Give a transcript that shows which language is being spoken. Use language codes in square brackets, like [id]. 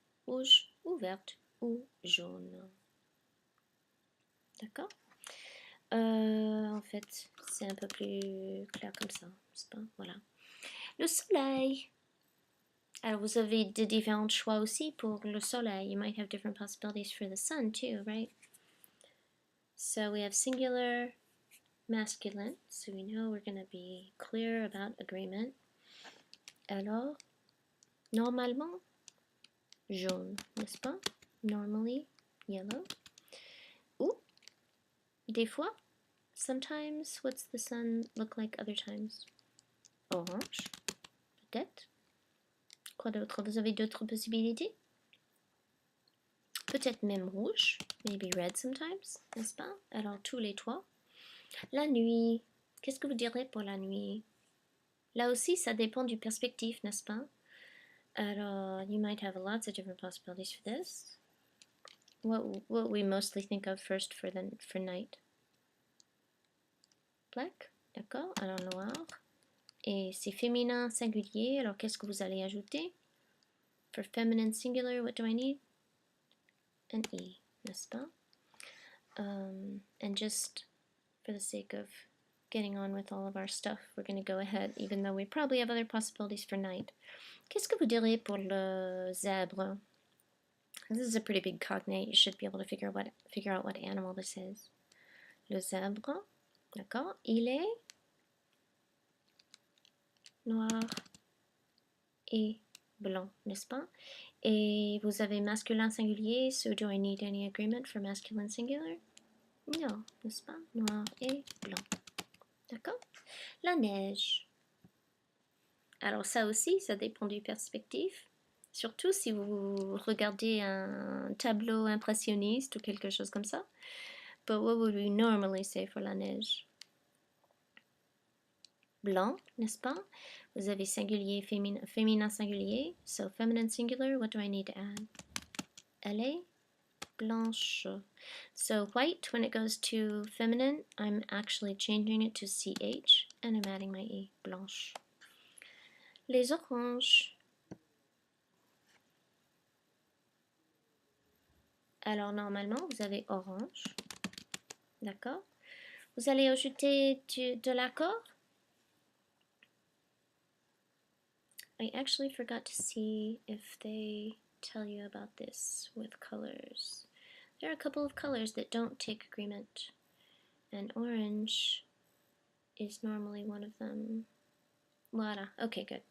[fr] Rouge ou verte ou jaune. D'accord? En fait, c'est un peu plus clair comme ça, n'est-ce pas? Voilà. Le soleil. Alors, vous avez de différents choix aussi pour le soleil. [en] You might have different possibilities for the sun too, right? So we have singular, masculine. So we know we're going to be clear about agreement. [fr] Alors, normalement, jaune, n'est-ce pas? [en] Normally, yellow. [fr] Ou, des fois, [en] sometimes, what's the sun look like other times? [fr] Orange, peut-être. Quoi d'autre? Vous avez d'autres possibilités? Peut-être même rouge, [en] maybe red sometimes, [fr] n'est-ce pas? Alors, tous les trois. La nuit, qu'est-ce que vous direz pour la nuit? Là aussi, ça dépend du perspective, n'est-ce pas? [en] Alors, you might have lots of different possibilities for this. What we mostly think of first for night? [fr] Black, d'accord? Alors, noir. Et c'est féminin singulier, alors qu'est-ce que vous allez ajouter? [en] For feminine singular, what do I need? An E, [fr] n'est-ce pas? [en] And just for the sake of getting on with all of our stuff, we're going to go ahead, even though we probably have other possibilities for night. [fr] Qu'est-ce que vous diriez pour le zèbre? [en] This is a pretty big cognate. You should be able to figure out what animal this is. [fr] Le zèbre, d'accord? Il est noir et blanc, n'est-ce pas? Et vous avez masculin singulier, [en] so do I need any agreement for masculine singular? [fr] Non, n'est-ce pas? Noir et blanc. D'accord? La neige. Alors ça aussi, ça dépend du perspective. Surtout si vous regardez un tableau impressionniste ou quelque chose comme ça. [en] But what would we normally say for la neige? [fr] Blanc, n'est-ce pas? Vous avez singulier, féminin singulier. [en] So feminine singular, what do I need to add? [fr] Elle est blanche. [en] So white, when it goes to feminine, I'm actually changing it to CH and I'm adding my E. [fr] Blanche. Les oranges. Alors normalement, vous avez orange. D'accord? Vous allez ajouter de l'accord. [en] I actually forgot to see if they tell you about this with colors. There are a couple of colors that don't take agreement, and orange is normally one of them. Voila. Okay, good.